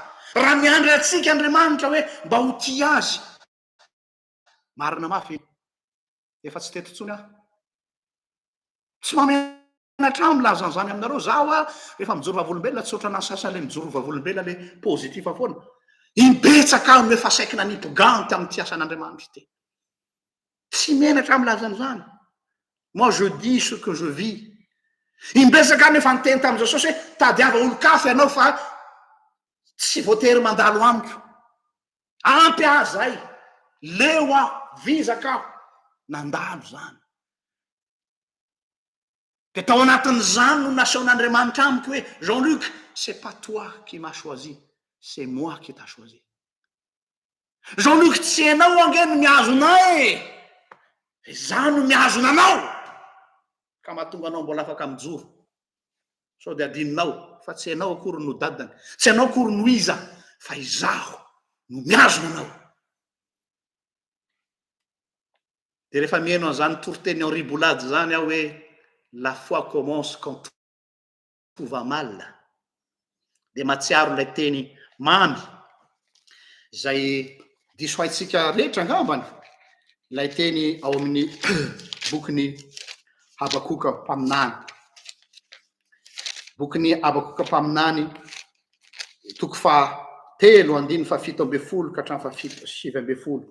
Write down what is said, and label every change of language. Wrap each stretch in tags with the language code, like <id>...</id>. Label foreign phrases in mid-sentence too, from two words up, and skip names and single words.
<mg>Raha miandry atsika Andriamanitra hoe mba ho ti azy, marina mafy efa tsy teto ntsony aho. Tsy mamenatra milaza zany aminareo. Zaho a rehefa mijoro vavolombelona tsy ohatrana ny sasany le mijoro vavolombelona le pozitiva foana. Imbetsaka aho efa saiky nanipoganty amin'ny ty asan'Andriamanitra ty. Tsy menatra milaza an'izany.</mg> <fr>Moi je dis ce que je vis.</fr> <mg>Imbetsaka aho nefa niteny tamin'izao sosy hoe tadiava olo-kafa ianao fa tsy voatery mandalo amiko. Ampy ahy zay. Leo aho, vizaka aho, nandalo zany. De tao anatin'izany no nasehoan'Andriamanitra amiko hoe Jean-Luc,</mg> <fr>c'est pas toi qui m'as choisi, c'est moi qui t'a choisi.</fr> <mg>Jean-Luc, tsy anao ange no miazonay, za no miazonanao. Ka mahatonga anao mbola afaka mijoro. Sao de adininao fa tsy anao akory no dadany, tsy anao akory no iza, fa izaho no miazonanao. De rehefa mihaino an'izany toriteny en ribolade zany aho hoe</mg> <fr>la foi commence quand tout va mal.</fr> <mg>De matsiaro ilay teny mamy izay diso haitsika rehetra angambany, ilay teny ao amin'ny bokiny Habakoka mpaminany. Bokiny Habakoka mpaminany, toko fahatelo andiny fafito amby folo ka hatramin'ny fafito sivy amby folo.</mg>